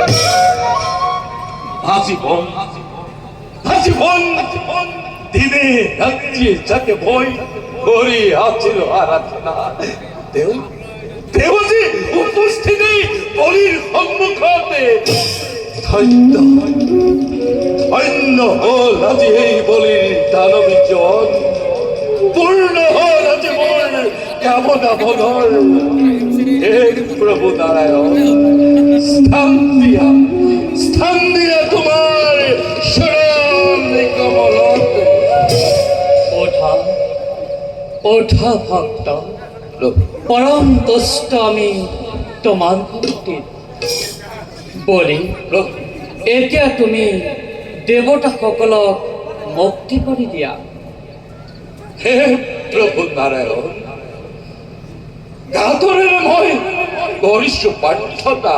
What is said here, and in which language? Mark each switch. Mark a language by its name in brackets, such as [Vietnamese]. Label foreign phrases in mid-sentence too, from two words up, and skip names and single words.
[Assamese] আজীবন আজীবন দিনে রাত্রি যাকে ভয় করি আছিল আরাধনা। দেব দেবজি উপস্থিতি বলির সম্মুখতে ধন্য ধন্য হল আজি এই বলির দানবী জন। পূর্ণ হল আজি মোর কামনা মনৰ। হে প্রভু নারায়ণ, স্থান দিয়া তোমার শরণ কমলত। ওঠা ওঠা ভক্ত, পরম তুষ্ট আমি তোমার ভক্তিত। বলি এতিয়া তুমি দেৱতাসকলক মুক্তি কৰি দিয়া। হে প্রভু নারায়ণ, গাতরের মই কৰিছো প্ৰাৰ্থনা।